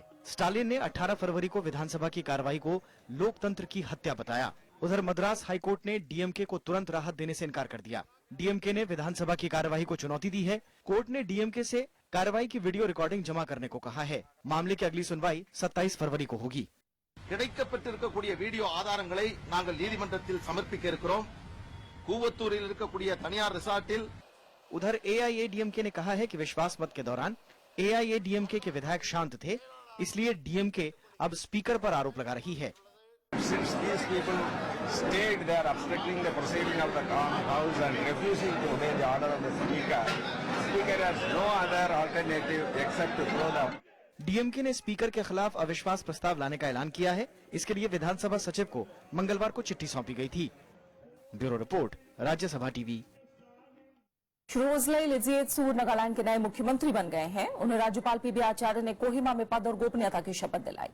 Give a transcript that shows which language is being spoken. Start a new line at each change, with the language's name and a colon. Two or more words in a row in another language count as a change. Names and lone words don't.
Hindi: स्टालिन ने 18 फरवरी को विधानसभा की कार्रवाई को लोकतंत्र की हत्या बताया। उधर मद्रास हाईकोर्ट ने डीएमके को तुरंत राहत देने से इनकार कर दिया। डीएमके ने विधानसभा की कार्यवाही को चुनौती दी है। कोर्ट ने डीएमके से कार्रवाई की
English: video recording
Hindi: जमा करने को कहा है। मामले की अगली सुनवाई 27 फरवरी को होगी।
Tamil: கிடைக்கப்பட்டிருக்கக்கூடிய வீடியோ ஆதாரங்களை நாங்கள் நீதிமன்றத்தில் சமர்ப்பிக்க இருக்கிறோம். கூவத்தூரில் இருக்கக்கூடிய தனியார் ரிசார்ட்டில்
Hindi: उधर एआईएडीएमके ने कहा है कि विश्वास मत के दौरान एआईएडीएमके के विधायक शांत थे, इसलिए डीएमके अब स्पीकर पर आरोप लगा रही है।
English: Since these people stayed there obstructing the proceeding of the House and refusing to obey the order of the Speaker, Speaker has no other alternative except to throw them.
Hindi: डीएमके ने स्पीकर के खिलाफ अविश्वास प्रस्ताव लाने का ऐलान किया है। इसके लिए विधानसभा सचिव को मंगलवार को चिट्ठी सौंपी गई थी।
English: bureau report,
Hindi: राज्यसभा टीवी। श्रोजलाई लिजिएत्सूर नागालैंड के नए मुख्यमंत्री बन गए हैं। उन्हें राज्यपाल पीबी आचार्य ने कोहिमा में पद और गोपनीयता की शपथ दिलाई।